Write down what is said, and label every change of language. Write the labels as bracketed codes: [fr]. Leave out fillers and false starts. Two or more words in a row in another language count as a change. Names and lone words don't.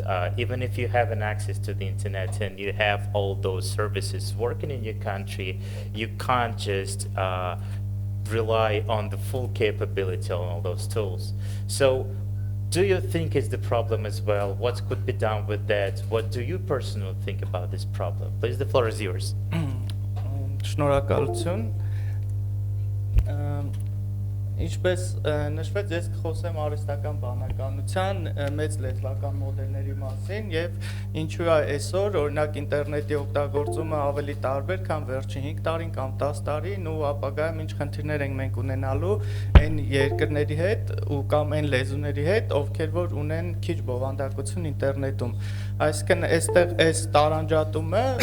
[en] Even if you have an access to the internet and you have all those services working in your country, you can't just rely on the full capability on all those tools. So do you think is the problem as well? What could be done with that? What do you personally think about this problem? Please, the floor is yours. [hy] Շնորհակալություն։ Ինչպես նշվեց, ես կխոսեմ արհեստական բանականության մեծ լեզվական մոդելների մասին եւ ինչու է այսօր օրինակ ինտերնետի օգտագործումը ավելի տարբեր, քան վերջին 5 տարին կամ 10 տարին ու ապագայում ինչ խնդիրներ ենք մենք ունենալու այն երկրների հետ ու կամ այն լեզուների հետ, ովքեր որ ունեն քիչ բովանդակություն ինտերնետում։ Այսինքն այստեղ այս տարանջատումը